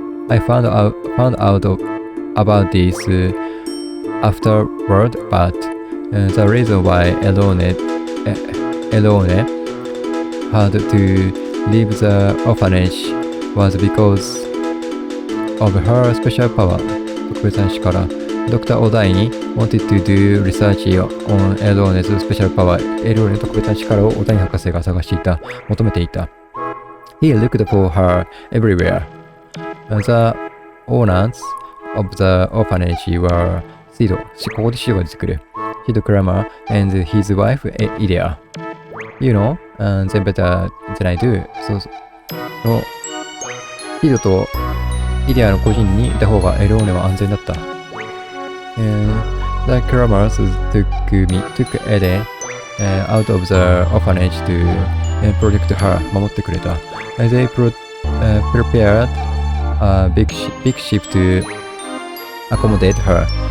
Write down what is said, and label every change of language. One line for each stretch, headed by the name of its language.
English: I found out about this afterward, but the reason why Elone had to leave the orphanage was because of her special power.
Japanese: 特別な力。Dr.
English: Odaini wanted to do research on Elone's special power.
Japanese: エローネの特別な力をオダイニ博士が探していた、求めていた。
English: He looked for her everywhere. The owners of the orphanage were Sido.
Japanese: ここでシドが出てくる。
English: Sido Kramer and his wife Idea. You know, them better than I do.
Japanese: そうのシドとイデアの個人にいた方がエローネは安全だった。
English: The Kramers took Ede out of the orphanage to protect her.
Japanese: 守ってくれた。
English: They prepared a big ship to accommodate her.